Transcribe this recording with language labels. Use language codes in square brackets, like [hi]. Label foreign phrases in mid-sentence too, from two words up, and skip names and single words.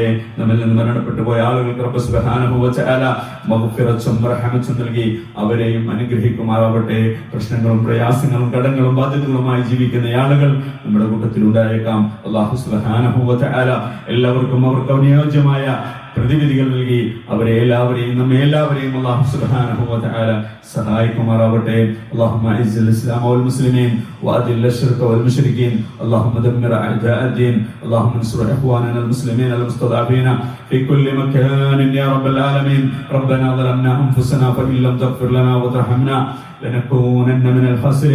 [ml] നമ്മിൽ നിന്ന് മരണപ്പെട്ടു പോയ ആളുകൾക്ക് റബ്ബ് [ar] سبحانه وتعالى [ml] മഗ്ഫിറത്തും റഹ്മത്തും നൽകി അവരെയും അനുഗ്രഹിക്കുമാറാവട്ടെ. പ്രശ്നങ്ങളും പ്രയാസങ്ങളും കടങ്ങളും ബാധ്യതകളുമായി ജീവിക്കുന്ന ആളുകൾ നമ്മുടെ കൂട്ടത്തിൽ ഉണ്ടായേക്കാം. അല്ലാഹു [ar] سبحانه وتعالى [ml] എല്ലാവർക്കും അവർക്ക് അനുയോജ്യമായ പ്രതിവിധികൾ നൽകി അവരെ എല്ലാവരെയും നമ്മെ എല്ലാവരെയും അല്ലാഹു [ar] سبحانه وتعالى [ml] സഹായിക്കുമാറാവട്ടെ. [ar] اللهم اعز الاسلام والمسلمين واذل الشرك والمشركين اللهم دمر اعداء الدين اللهم انصر اخواننا المسلمين المستضعفين في كل مكان يا رب العالمين. ربنا ظلمنا انفسنا فان لم تغفر لنا وترحمنا لنكونن من الخاسرين.